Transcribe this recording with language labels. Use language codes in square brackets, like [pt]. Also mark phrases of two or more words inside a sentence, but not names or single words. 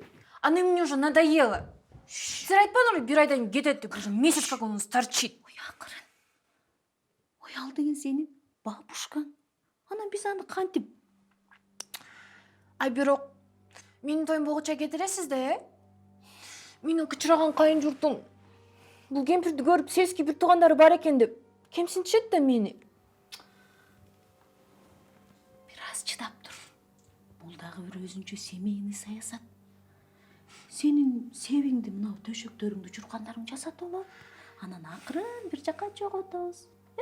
[ru] Она мне уже надоела. [ky] Сиз айтпадыңбы, бир айдан кийин кетет деп, [ru] уже месяц как он нас торчит. [ky] Ой, акырын. Ой, ал деген сенин бабушкаң. Анан биз аны кантип? Ай, бирок менин тоюм болгуча кетиресиз да, Менин кычыраган кайын журтум бул кемпирди көрүп сельский бир туугандары бар экен деп кемсинтишет да мени. Бир аз чыдап тур. Бул дагы бир өзүнчө семейный саясат. Сенин себиңди мына төшөктөрүңдү чуркандарың жасатып алып, анан акырын бир жака жоготобуз.